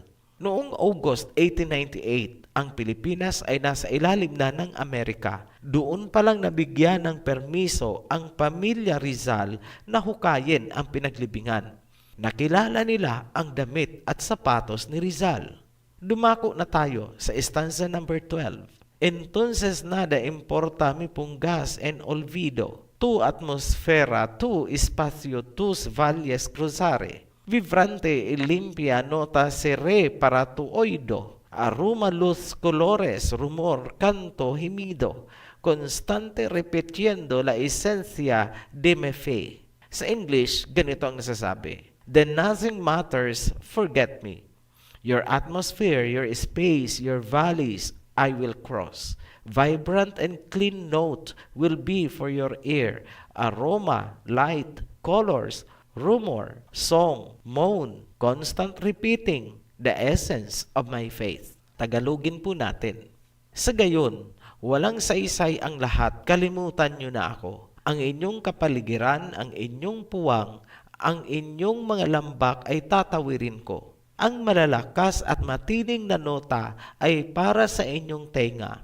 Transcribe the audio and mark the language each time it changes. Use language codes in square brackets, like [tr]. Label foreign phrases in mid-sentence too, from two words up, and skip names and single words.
[tl] Noong August 1898, ang Pilipinas ay nasa ilalim na ng Amerika. Doon palang nabigyan ng permiso ang pamilya Rizal na hukayin ang pinaglibingan. Nakilala nila ang damit at sapatos ni Rizal. Dumako na tayo sa [en] stanza number [tl] 12. [es] Entonces nada importa mi pungas en olvido. Tu atmosfera, tu espacio, tus valles cruzare. Vibrante y limpia nota seré para tu oído. Aroma, luz, colores, rumor, canto, gemido. Constante repitiendo la esencia de mi fe. [tl] Sa English, ganito ang nasasabi. [en] Then nothing matters, forget me. Your atmosphere, your space, your valleys, I will cross. Vibrant and clean note will be for your ear. Aroma, light, colors, rumor, song, moan, constant repeating, the essence of my faith. [tl] Tagalogin po natin. Sa gayon, walang saysay ang lahat, kalimutan nyo na ako. Ang inyong kapaligiran, ang inyong puwang, ang inyong mga lambak ay tatawirin ko. Ang malalakas at matining na nota ay para sa inyong tenga.